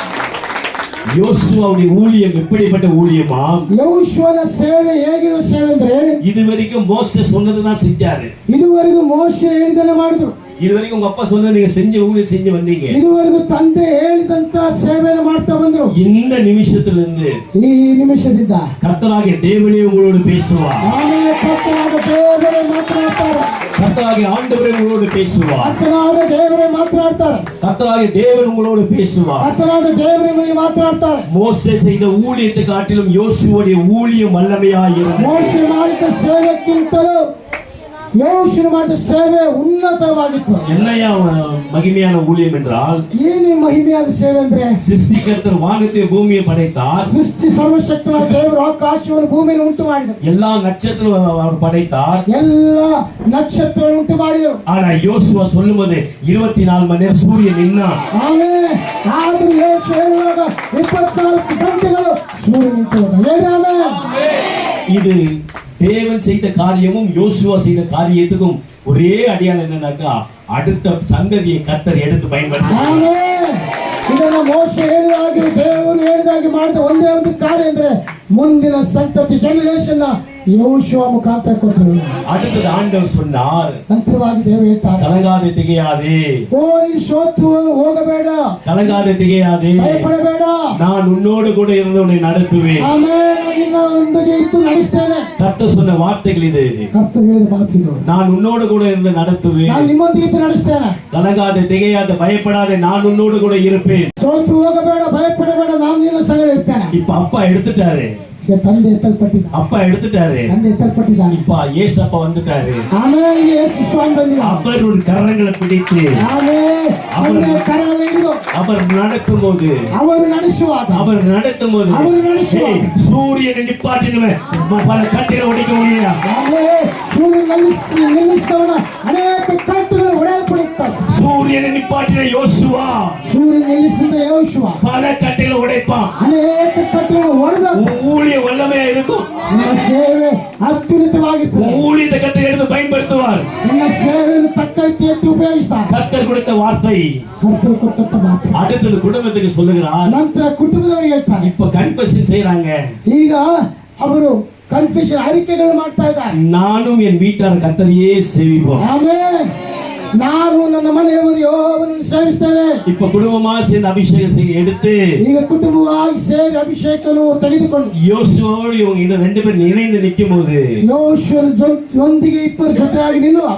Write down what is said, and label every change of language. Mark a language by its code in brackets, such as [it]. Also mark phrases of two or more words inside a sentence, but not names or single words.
[ta] யோசுவாவுடைய ஊழியம் எப்படிப்பட்ட ஊழியமா? [kn] ಯೆಹೋಶುವನ ಸೇವೆ ಹೇಗಿರುವ ಸೇವೆ ಅಂದ್ರೆ [ta] இதுவரைக்கும் மோசே சொன்னதுதான் செஞ்சாரு. [kn] ಇದುವರೆಗೂ ಮೋಶೆ ಹೇಳಿದನೆ ಮಾಡಿದ್ರು. [ta] இதுவரைக்கும் உங்க அப்பா சொன்னது நீங்க செஞ்ச ஊழியம் செஞ்சு வந்தீங்க. [kn] ಇದುವರೆಗೂ ತಂದೆ ಹೇಳಿದಂತ ಸೇವೆಯನ್ನು ಮಾಡ್ತಾ ಬಂದ್ರು. [ta] இந்த நிமிஷத்திலிருந்து [kn] ಈ ನಿಮಿಷದಿಂದ [ta] கர்த்தராகிய தேவனே உங்களோடு பேசுவார். [kn] ಆಮೇಲೆ ಕರ್ತನಾದ ದೇವರೇ ಮಾತನಾಡ್ತಾರೆ. [ta] கர்த்தராகிய ஆண்டவரே உங்களோடு பேசுவார். [kn] ಕರ್ತನಾದ ದೇವರೇ ಮಾತನಾಡ್ತಾರೆ. [ta] கர்த்தராகிய தேவன் உங்களோடு பேசுவார். [kn] ಕರ್ತನಾದ ದೇವರೇ ನಿಮಗೆ ಮಾತನಾಡ್ತಾರೆ. [ta] மோசே செய்த ஊழியத்தை காட்டிலும் யோசுவாவுடைய ஊழியம் வல்லமையாய் இருந்தது. [kn] ಮೋಶೆ ಮಾಡಿದ ಸೇವೆಕ್ಕಿಂತಲೂ ಯೆಹೋಶುವ ಮಾಡಿದ ಸೇವೆ ಉನ್ನತವಾಗಿತ್ತು. [ta] என்னையா மகிமையான ஊழியம் என்றால் [kn] ಏನು ಮಹಿಮೆಯಾದ ಸೇವೆ ಅಂದ್ರೆ [ta] சிருஷ்டிகர்த்தர் வானத்தை பூமியை படைத்தார். [kn] ಸೃಷ್ಟಿ ಸರ್ವಶಕ್ತನಾದ ದೇವರು ಆಕಾಶವನ್ನು ಭೂಮಿಯನ್ನು ಉಂಟು ಮಾಡಿದರು. [ta] எல்லா நட்சத்திரம் அவர் படைத்தார். [kn] ಎಲ್ಲ ನಕ್ಷತ್ರಗಳನ್ನು ಉಂಟು ಮಾಡಿದರು. [ta] ஆனா யோசுவா சொல்லும்போது 24 மணி நேரம் சூரியன் நின்னான். [kn] ಆಮೇಲೆ ಆದರೂ ಯೆಹೋಶುವ ಹೇಳುವಾಗ 24 ಗಂಟೆಗಳು ಸೂರ್ಯ ನಿಂತು ಹೋದ. [ta] இது தேவன் செய்த காரியமும் யோசுவா செய்த காரியத்துக்கும் ஒரே அடையாளம் என்னன்னாக்கா அடுத்த சந்ததியை கர்த்தர் எடுத்து பயன்படுத்தினார். [kn] ಇದನ್ನು ಮೋಶೆ ಹೇಳಿದಾಗೆ ದೇವರು ಹೇಳಿದಾಗೆ ಮಾಡಿದ ಒಂದೇ ಒಂದು ಕಾರ್ಯ ಅಂದ್ರೆ ಮುಂದಿನ ಸಂತತಿ ಜನರೇಷನ್ ಯೆಹೋಶುವ ಮುಖಾಂತರ ಕೊಟ್ಟರು. [ta] அடுத்தது ஆண்டவர் சொன்னார், [kn] ನಂತರವಾಗಿ ದೇವರು ಹೇಳ್ತಾರೆ, [ta] கலங்காதே திகையாதே. [kn] ಓ ನೀನು ಸೋತು ಹೋಗಬೇಡ, [ta] கலங்காதே திகையாதே, [kn] ಭಯಪಡಬೇಡ, [ta] நான் உன்னோடு கூட இருந்து உன்னை நடத்துவேன். [kn] ಆಮೇಲೆ ನಿನ್ನೊಂದಿಗೆ ಇದ್ದು ನಡೆಸ್ತೇನೆ. [ta] கர்த்தர் சொன்ன வார்த்தைகள் இது. [kn] ಕರ್ತರು ಹೇಳಿದ ಮಾತಿದು, [ta] நான் உன்னோடு கூட இருந்து நடத்துவேன். [kn] ನಾನು ನಿಮ್ಮೊಂದಿಗೆ ಇದ್ದು ನಡೆಸ್ತೇನೆ. [ta] கலங்காதே திகையாதே, பயப்படாதே, நான் உன்னோடு கூட இருப்பேன். [kn] ಸೋತು ಹೋಗಬೇಡ, ಭಯಪಡಬೇಡ, ನಾನು ನಿನ್ನ ಸಂಗಡ ಇರ್ತೇನೆ. [ta] இப்ப அப்பா எடுத்துட்டாரு. [kn] ಈಗ ತಂದೆ ಎತ್ತಲ್ಪಟ್ಟಿದ್ದ, [ta] அப்பா எடுத்துட்டாரு. [kn] ತಂದೆ ಎತ್ತಲ್ಪಟ್ಟಿದ್ದಾನೆ. [ta] இப்ப ஏசப்பா வந்துட்டாரு. [kn] ಆಮೇಲೆ ಯೇಸು ಸ್ವಾಮಿ ಬಂದಿದ್ದಾನೆ. [ta] அவர் ஒரு கரங்களை பிடித்து [kn] ಆಮೇಲೆ ಅವರ ಕರಗಳಲ್ಲಿ ಹಿಡಿದು [ta] அவர் நடக்கும் போது [kn] ಅವರು ನಡೆಸುವಾಗ [ta] அவர் நடத்தும் போது சூரியனை நிப்பாட்டினுவன் பல கட்டில உடைக்க முடியல. [kn] ಆಮೇಲೆ ಸೂರ್ಯ ನಿಲ್ಲಿಸಿದವನ ಅನೇಕ ಕಟ್ಟುಗಳು ಒಡೆಯಲ್ಪಡುತ್ತವೆ. [ta] சூரியனை நிப்பாட்டின யோசுவா [kn] ಸೂರ್ಯ ನಿಲ್ಲಿಸಿದ ಯೆಹೋಶುವ [ta] பல கட்டில உடைப்பான். [kn] ಅನೇಕ ಕಟ್ಟುಗಳು ಒಡೆದ [ta] ஊழிய வல்லமையா இருக்கும். [kn] ನಿಮ್ಮ ಸೇವೆ ಅತ್ಯುನ್ನತವಾಗಿರ್ತದೆ. [ta] ஊழியத்தை கத்தை எடுத்து பயன்படுத்துவார். [kn] ನಿಮ್ಮ ಸೇವೆಯನ್ನು ತಕ್ಕ ರೀತಿಯಲ್ಲಿ ಉಪಯೋಗಿಸ್ತಾರೆ. [ta] கர்த்தர் கர்த்தர் கொடுத்த வார்த்தை [kn] ಕರ್ತರು ಕೊಟ್ಟಂತ ಮಾತು [ta] அடுத்தது குடும்பத்துக்கு சொல்லுகிறார். [kn] ನಂತರ ಕುಟುಂಬದವರಿಗೆ ಹೇಳ್ತಾರೆ. [ta] இப்ப கன்ஃபெஷன் செய்றாங்க. [kn] ಈಗ ಅವರು ಕನ್ಫೆಷನ್ ಅರಿಕೆಗಳು ಮಾಡ್ತಾ ಇದ್ದಾರೆ. [ta] நானும் என் வீட்டார் கர்த்தரையே சேவிப்போம். [kn] ಆಮೆನ್. ನಾನು ನನ್ನ ಮನೆಯವರು ಯೆಹೋವನನ್ನು ಸೇವಿಸ್ತೇವೆ. [ta] இப்ப குடும்பமா சேர்ந்து அபிஷேகம் செய்ய எடுத்து [kn] ಈಗ ಕುಟುಂಬವಾಗಿ ಸೇರಿ ಅಭಿಷೇಕವನ್ನು ತೆಗೆದುಕೊಂಡು [ta] யோசுவோடு இவங்க இன்னும் 2 பேரும் இணைந்து நிக்கும்போது [kn] ಯೆಹೋವನೊಂದಿಗೆ ಇಬ್ಬರು ಜೊತೆಯಾಗಿ ನಿಲ್ಲುವಾಗ